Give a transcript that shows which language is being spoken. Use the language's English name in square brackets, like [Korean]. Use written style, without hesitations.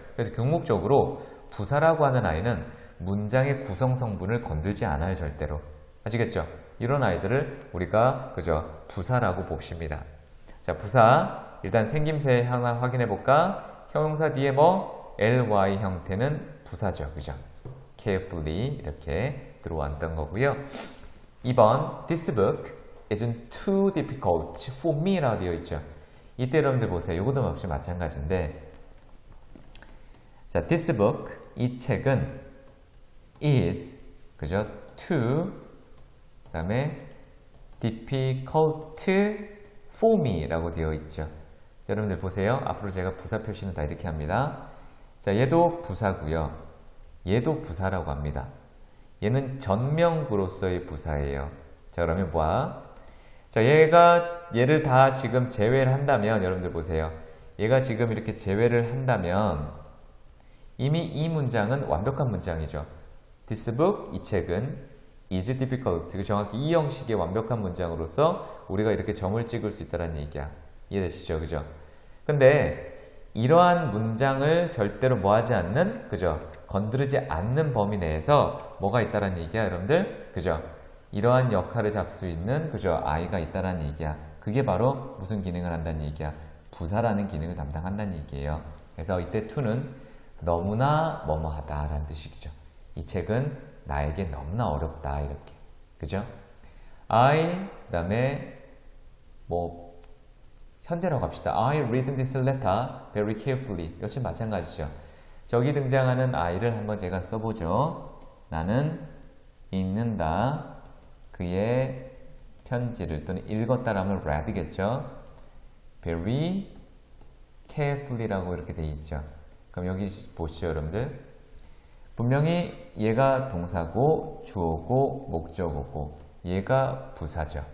[Korean] 그래서 궁극적으로 부사라고 하는 아이는 문장의 구성 성분을 건들지 않아요, 절대로. 아시겠죠? 이런 아이들을 우리가 그죠? 부사라고 봅시다. 자, 부사 일단 생김새 하나 확인해 볼까? 형용사 뒤에 뭐? ly 형태는 부사죠, 그죠? carefully 이렇게 들어왔던 거고요. [English] 2번 This book isn't too difficult for me [Korean] 라고 되어 있죠. 이때 여러분들 보세요. 이것도 역시 마찬가지인데, 자, this book, 이 책은 is, 그죠? too, 그 다음에 [English] difficult for me [Korean] 라고 되어 있죠. 여러분들 보세요. 앞으로 제가 부사 표시는 다 이렇게 합니다. 자, 얘도 부사고요. 얘도 부사라고 합니다. 얘는 전명구로서의 부사예요. 자, 그러면 뭐야? 자, 얘를 다 지금 제외를 한다면, 여러분들 보세요. 얘가 지금 이렇게 제외를 한다면 이미 이 문장은 완벽한 문장이죠. [English] This book, [Korean] 이 책은 [English] is difficult. [Korean] 정확히 이 형식의 완벽한 문장으로서 우리가 이렇게 점을 찍을 수 있다는 얘기야. 이해되시죠? 그죠? 근데 이러한 문장을 절대로 뭐하지 않는, 그죠? 건드리지 않는 범위 내에서 뭐가 있다는 얘기야, 여러분들? 그죠? 이러한 역할을 잡을 수 있는, 그죠? I가 있다는 얘기야. 그게 바로 무슨 기능을 한다는 얘기야? 부사라는 기능을 담당한다는 얘기예요. 그래서 이때 to는 너무나 뭐뭐하다 라는 뜻이죠. 이 책은 나에게 너무나 어렵다, 이렇게. 그죠? I, 그 다음에 뭐 현재라고 합시다. [English] I read this letter very carefully. [Korean] 역시 마찬가지죠. 저기 등장하는 I를 한번 제가 써보죠. 나는 읽는다. 그의 편지를, 또는 읽었다라면 read겠죠. [English] very carefully [Korean] 라고 이렇게 돼 있죠. 그럼 여기 보시죠, 여러분들. 분명히 얘가 동사고 주어고 목적어고 얘가 부사죠.